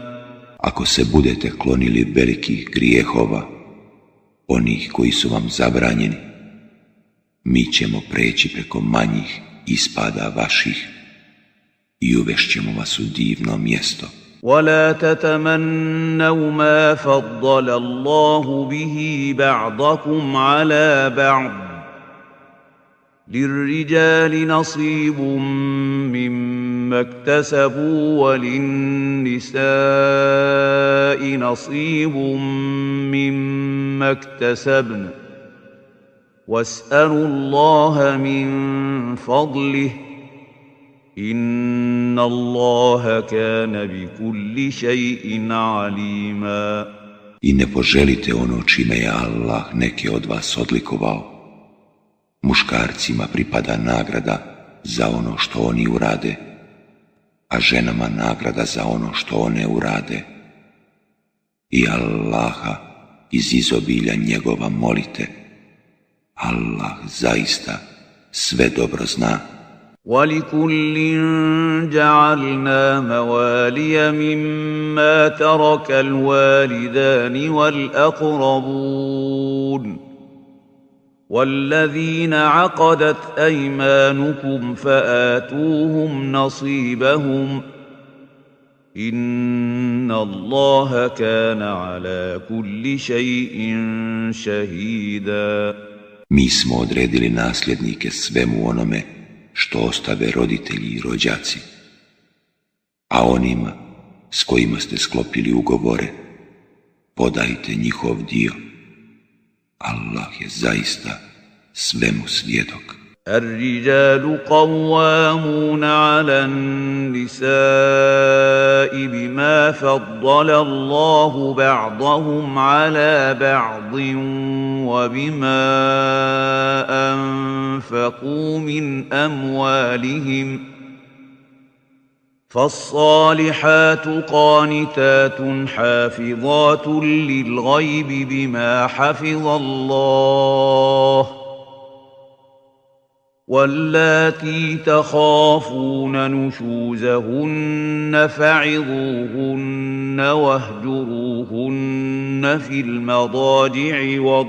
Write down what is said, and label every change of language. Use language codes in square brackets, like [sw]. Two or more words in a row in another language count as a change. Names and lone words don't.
[bs] Ako se budete klonili velikih grijehova, onih koji su vam zabranjeni, mi ćemo preći preko manjih ispada vaših i uvešćemo vas u divno mjesto. [ar] ولا تتمنوا ما فضل الله به بعضكم على بعض للرجال نصيب مما اكتسبوا وللنساء نصيب مما اكتسبن واسألوا الله من فضله إن الله كان بكل شيء عليما. [bs] I ne poželite ono čime je Allah neke od vas odlikovao. Muškarcima pripada nagrada za ono što oni urade, a ženama nagrada za ono što one urade. I Allaha iz izobilja njegova molite. Allah zaista sve dobro zna. [ar] وَلِكُلٍّ جَعَلْنَا مَوَالِيَ مِمَّا تَرَكَ الْوَالِدَانِ وَالْأَقْرَبُونَ وَالَّذِينَ عَقَدَتْ أَيْمَانُكُمْ فَآتُوهُمْ نَصِيبَهُمْ إِنَّ اللَّهَ كَانَ عَلَى كُلِّ شَيْءٍ شَهِيدًا. [bs] Mi smo odredili nasljednike svemu onome što ostave roditelji i rođaci, a onima s kojima ste sklopili ugovore, podajte njihov dio. Allah je zaista svemu svjedok. [ar] الرجال قوامون على النساء بما فضل الله بعضهم على بعض وبما أنفقوا من أموالهم فالصالحات قانتات حافظات للغيب بما حفظ الله واللاتي تخافون نشوزهن فعظوهن واهجروهن في المضاجع